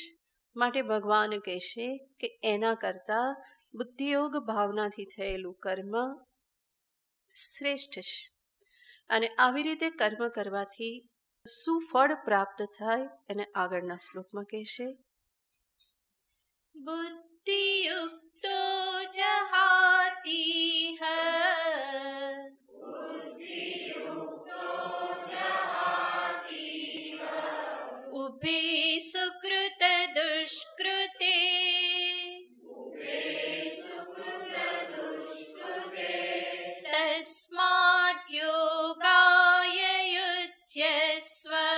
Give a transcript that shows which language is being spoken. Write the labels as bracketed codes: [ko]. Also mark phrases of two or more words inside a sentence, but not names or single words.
[gu] માટે ભગવાન કહેશે કે એના કરતાં બુદ્ધિયોગ ભાવનાથી થયેલું કર્મ શ્રેષ્ઠ છે. અને આવી રીતે કર્મ કરવાથી શું ફળ પ્રાપ્ત થાય એને આગળના શ્લોકમાં કહેશે. [sa] બુદ્ધિયુક્ત युक्तो जहाति है। उभे सुकृत दुष्कृते तस्मात् योगाय युज्यस्व।